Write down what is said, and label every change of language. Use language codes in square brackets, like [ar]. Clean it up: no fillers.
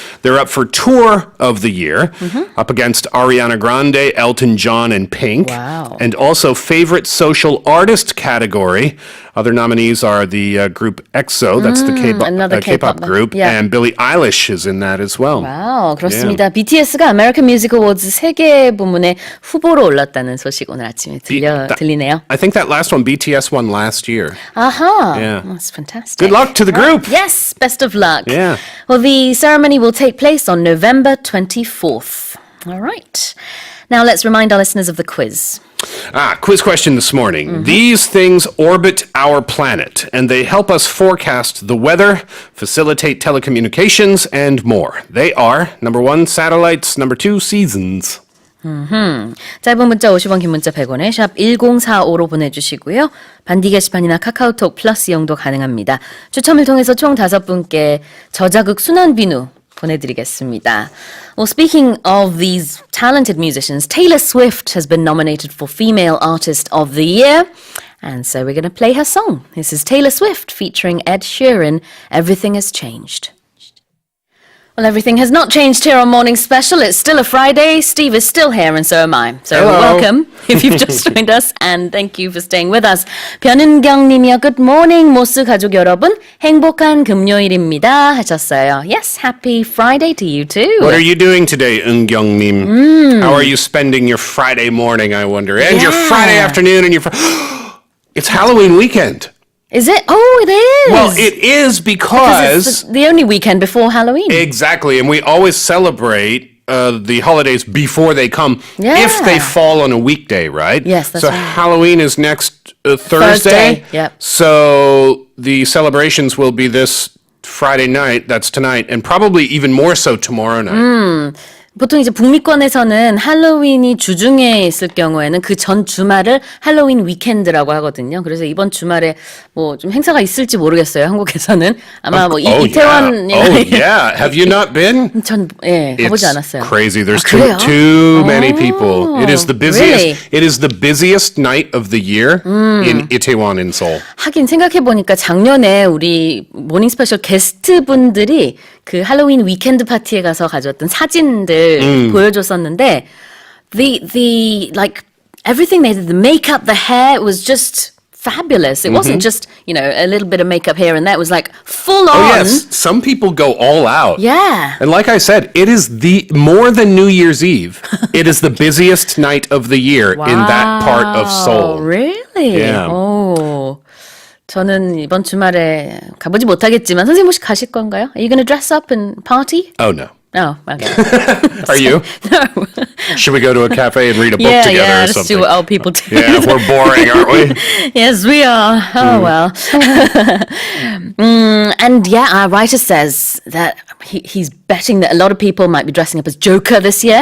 [en] They're up for Tour of the Year, up against Ariana Grande, Elton John, and Pink. Wow. And also favorite social artist category. Other nominees are the group EXO, that's the K-pop group, and Billie Eilish is in that as well. [ko] 와우, 그렇습니다. BTS가 아메리칸 뮤직 어워즈 세계 부문에 후보로 올랐다는 소식 오늘 아침에 들리네요. [en] I think that last one, BTS won last year. Aha, Yeah. that's fantastic. Good luck to the group. Yes, best of luck. Yeah. Well, the ceremony will take place on November 24th. All right. Now let's remind our listeners of the quiz. Quiz question this morning. These things orbit our planet, and they help us forecast the weather, facilitate telecommunications, and more. They are, number 1, satellites, number 2, seasons. [ko] 짧은 문자 50원, 긴 문자 100원에 샵 1045로 보내주시고요. 반디 게시판이나 카카오톡 플러스 이용도 가능합니다. 추첨을 통해서 총 5분께 저자극 순환 비누 보내드리겠습니다. [en] Well, speaking of these talented musicians, Taylor Swift has been nominated for Female Artist of the Year. And so we're going to play her song. This is Taylor Swift featuring Ed Sheeran, Everything Has Changed. Well, everything has not changed here on Morning Special. It's still a Friday. Steve is still here and so am I. So Hello. welcome if you've just joined us and thank you for staying with us. [ko] 변은경 님이요. [en] Good morning, [ko] 모스 가족 여러분. 행복한 금요일입니다 하셨어요. [en] Yes, happy Friday to you too. What are you doing today, Eun-kyung-nim? How are you spending your Friday morning, I wonder? And your Friday afternoon and your... It's Halloween weekend. Is it? Oh, it is. Well, it is because it's the only weekend before Halloween. Exactly, and we always celebrate the holidays before they come if they fall on a weekday, right? Yes, that's so right. Halloween is next Thursday. Yep. So the celebrations will be this Friday night, that's tonight, and probably even more so tomorrow night. [ko] 보통 이제 북미권에서는 할로윈이 주중에 있을 경우에는 그 전 주말을 할로윈 위켄드라고 하거든요. 그래서 이번 주말에 뭐 좀 행사가 있을지 모르겠어요. 한국에서는 아마 뭐 이태원 [en] yeah. Have you not been? [ko] 전 가보지 않았어요. [en] It's crazy. There's [ko] 그래요? [en] too many people. It is the busiest. Really? It is the busiest night of the year in Itaewon in Seoul. [ko] 하긴 생각해 보니까 작년에 우리 모닝 스페셜 게스트분들이 그 할로윈 위켄드 파티에 가서 가져왔던 사진들 보여줬었는데 [en] the like everything they did, the makeup, the hair, was just fabulous. It wasn't just, a little bit of makeup here and there. It was like full on. Oh yes, some people go all out. Yeah. And like I said, it is the more than New Year's Eve. It is the busiest night of the year in that part of Seoul. Really? Yeah. [ko] 오. 저는 이번 주말에 가보지 못하겠지만 선생님 혹시 가실 건가요? [en] Are you going to dress up and party? Oh no. Oh, okay. Are you? No. Should we go to a cafe and read a book together or let's something? do what old people do. Yeah, we're boring, aren't we? Yes, we are. Oh, well. And our writer says that he's betting that a lot of people might be dressing up as Joker this year.